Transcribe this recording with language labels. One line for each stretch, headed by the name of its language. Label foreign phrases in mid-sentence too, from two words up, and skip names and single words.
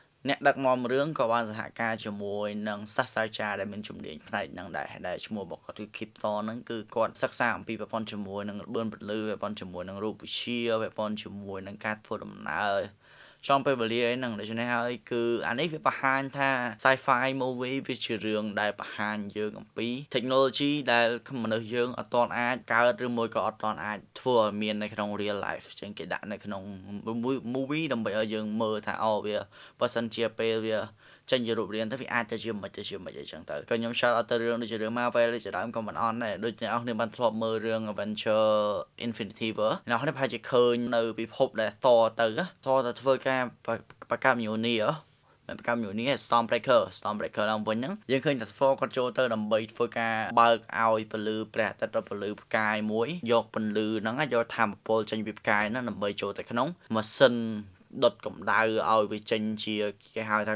Khmer: អ្នកដឹកនាំរឿងក៏បានសហការជាមួយនឹងសាស្ត្រាចារ្យដែលមានជំនាញផ្នែកហ្នឹងដែលឈ្មោះរបស់គាត់គឺ Kip Thorne ហ្នឹងគឺគាត់សិក្សាអំពីប្រព័ន្ធជាមួយនឹងរបៀនពលឺប្រព័ន្ធជាមួយនឹងរូបវិទ្យាប្រព័ន្ធជាមួយនឹងការធ្វើដំណើរចំពេលវេលាអីហ្នឹងដូច្នេះហើយគឺអានេះវាបង្ហាញថា
English: sci-fi movie
Khmer: វាជារឿងដែលបង្ហាញយើងអំពី technology ដែលមនុស្សយើងអត់ទាន់អាចកើតឬមួយក៏អត់ទាន់អាចធ្វើឲ្យមាននៅក្នុង
English: real life
Khmer: ចឹងគេដាក់នៅក្នុង movie ដើម្បីឲ្យយើងមើលថាវាបើសិនជាពេលវាចេញជារូបរាងទៅវាអាចទៅជាមិនអីចឹងទៅក៏ខ្ញុំ
English: shout out
Khmer: ទៅរឿងដូចជារឿង Marvel ជាដើមក៏មិនអន់ដែរដូចអ្នកនរគ្នាបានធ្លាប់មើលរឿង Avenger Infinity War អ្នកនរគ្នាប្រហែលជាឃើញនៅពិភពដែល Thor ទៅធ្វើការបកកម្ម Mjolnir ប កកម្ម Mjolnir Stormbreaker ឡើងវិញហ្នឹងយើងឃើញថា Thor គាត់ចូលទៅដើម្បីធ្វើការបើកឲ្យពលឺព្រះអាទិត្យដល់ពលឺផ្កាយមួយយកពន្លឺហ្នឹងយកធម្មពលចេញពីផ្កាយហ្នឹងដើម្បីចូលទៅក្នុងម៉ាស៊ីនដុតកម្ដៅឲ្យវាចេញជាគេហៅថា